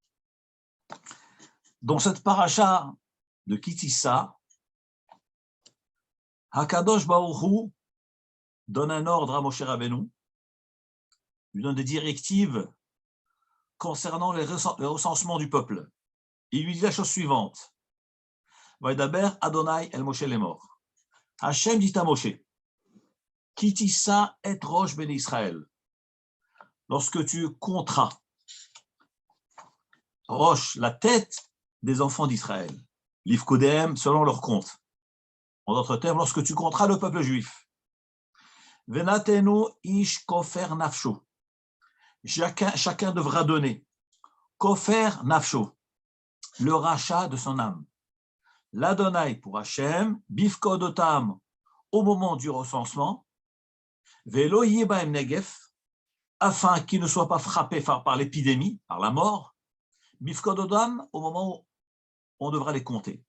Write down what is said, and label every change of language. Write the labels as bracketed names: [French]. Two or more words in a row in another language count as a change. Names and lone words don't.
[French] Dans cette paracha de Ki Tisa, Hakadosh Baruch Hu donne un ordre à Moshe Rabbeinu, lui donne des directives concernant le recensement du peuple. Il lui dit la chose suivante. [Hebrew] וידבר ה' אל משה לאמר. [French] Hachem dit à Moshe, [Hebrew] כי תשא את ראש בני ישראל. [French] Lorsque tu compteras Rosh, la tête des enfants d'Israël, l'Ifkodem, selon leur compte. En d'autres termes, lorsque tu compteras le peuple juif, [Hebrew] ונתנו איש כפר נפשו. [French] Chacun devra donner [Hebrew] כפר נפשו, [French] le rachat de son âme. L'Adonai pour Hachem, bifkodotam, au moment du recensement, [Hebrew] ולא יהיה בהם נגף, [French] afin qu'il ne soit pas frappé par l'épidémie, par la mort, bifkodotam, au moment où on devra les compter.